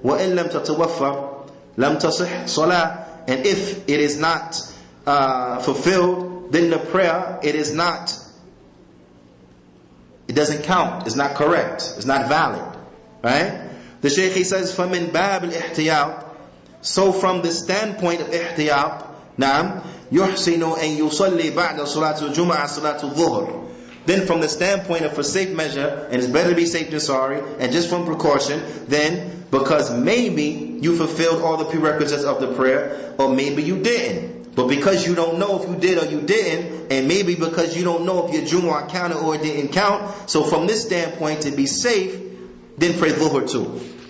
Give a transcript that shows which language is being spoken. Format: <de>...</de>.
<ar>وَإِن لَمْ تَتَوَفَّرْ لَمْ تَصِحْ صَلَاةٌ.</ar> <en>And if it is not fulfilled, then the prayer, it doesn't count. It's not correct. It's not valid. Right? The Shaykh, he says,</en> <ar>فَمِن بَابِ الْإِحْتِيَاطِ.</ar> <en>So from the standpoint of ihtiyat,</en> <ar>نعم, يُحْسِنُ أَن يُصَلِّي بَعْدَ صَلَاةُ الْجُمْعَةِ صَلَاةُ الظُّهْرِ.</ar> <en>Then from the standpoint of for safe measure, and it's better to be safe than sorry, and just from precaution, then because maybe you fulfilled all the prerequisites of the prayer, or maybe you didn't. But because you don't know if you did or you didn't, and maybe because you don't know if your Jumu'ah counted or it didn't count, so from this standpoint to be safe, then pray Dhuhr too.</en>